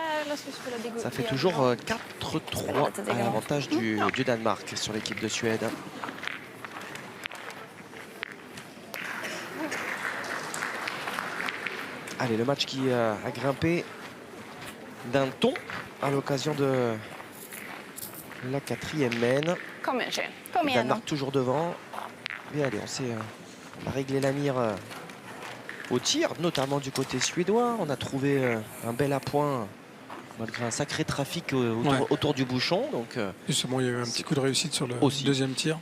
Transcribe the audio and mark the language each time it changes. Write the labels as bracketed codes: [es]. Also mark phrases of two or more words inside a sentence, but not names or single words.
[fr] Ça fait toujours 4-3 à l'avantage du Danemark sur l'équipe de Suède. Allez, le match qui a grimpé d'un ton à l'occasion de la 4e mène. [sv] Kom igen tjej. Kom igen. [fr] Danemark toujours devant. Mais allez, on a réglé la mire au tir, notamment du côté suédois. On a trouvé un bel appoint malgré un sacré trafic autour du bouchon. Donc, justement, il y a eu un petit coup de réussite sur le deuxième tir.